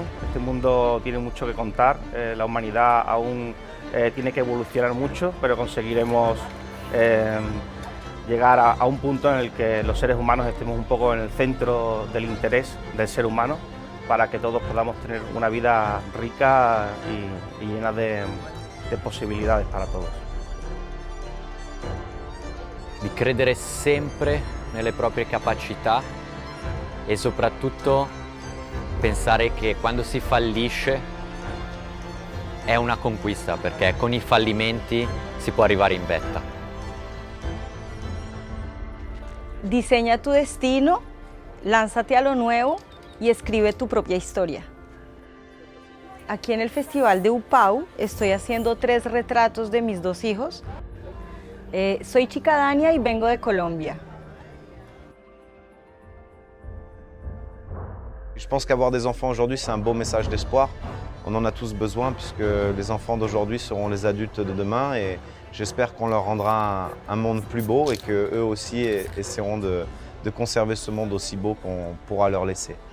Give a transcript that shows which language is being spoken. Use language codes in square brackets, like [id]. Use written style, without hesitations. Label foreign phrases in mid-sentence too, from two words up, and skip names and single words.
[es] Este mundo tiene mucho que contar, la humanidad aún tiene que evolucionar mucho, pero conseguiremos llegar a un punto en el que los seres humanos estemos un poco en el centro del interés del ser humano, para que todos podamos tener una vida rica y llena de possibilità para todos. [it] Di credere sempre nelle proprie capacità e soprattutto pensare che quando si fallisce è una conquista, perché con i fallimenti si può arrivare in vetta. [es] Diseña tu destino, lánzate a lo nuevo y escribe tu propia historia. Aquí en el Festival de UPAO estoy haciendo 3 retratos de mis 2 hijos. Soy Chica Dania y vengo de Colombia. [fr] Je pense qu'avoir des enfants aujourd'hui, c'est un beau message d'espoir. On en a tous besoin puisque les enfants d'aujourd'hui seront les adultes de demain et j'espère qu'on leur rendra un monde plus beau et qu'eux aussi essaieront de conserver ce monde aussi beau qu'on pourra leur laisser.